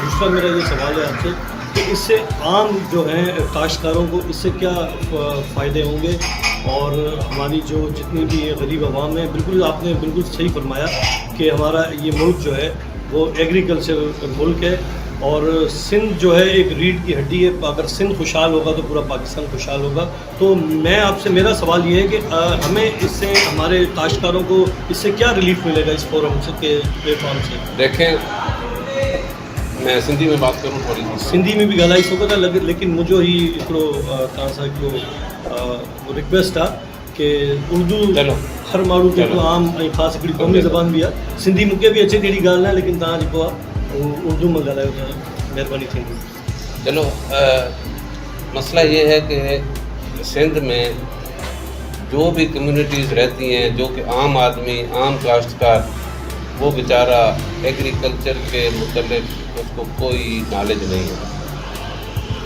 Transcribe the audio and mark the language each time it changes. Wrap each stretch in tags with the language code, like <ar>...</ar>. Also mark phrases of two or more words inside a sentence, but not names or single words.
<ur>دوسرا میرا یہ سوال ہے آپ سے کہ اس سے عام جو ہیں کاشتکاروں کو اس سے کیا فائدے ہوں گے اور ہماری جو جتنی بھی یہ غریب عوام ہے، بالکل آپ نے بالکل صحیح فرمایا کہ ہمارا یہ ملک جو ہے وہ ایگریکلچر ملک ہے اور سندھ جو ہے ایک ریڑھ کی ہڈی ہے. اگر سندھ خوشحال ہوگا تو پورا پاکستان خوشحال ہوگا۔ تو میں آپ سے، میرا سوال یہ ہے کہ ہمیں اس سے، ہمارے کاشتکاروں کو اس سے کیا ریلیف ملے گا اس فورم سے کے پلیٹ فارم سے? دیکھیں، میں سندھی میں بات کروں تھوڑی سی.</ur> <sd>सिंधी में भी ॻाल्हाए सघो था,</sd> <ur>لیکن مجھے ہی</ur> <sd>हिकिड़ो तव्हां सां हिकिड़ो रिक्वेस्ट आहे कि उर्दू हर माण्हू जेको आम ऐं ख़ासि हिकिड़ी क़ौमी ज़बान बि आहे। सिंधी मूंखे बि अचे थी अहिड़ी ॻाल्हि न आहे, लेकिन तव्हां जेको आहे उर्दू में ॻाल्हायो त महिरबानी थींदी।</sd> <ur>چلو، مسئلہ یہ ہے کہ سندھ میں جو بھی کمیونٹیز رہتی ہیں، جو کہ عام آدمی، عام کاشتکار، وہ بیچارا ایگریکلچر کے متعلق اس کو کوئی نالج نہیں ہے.</ur>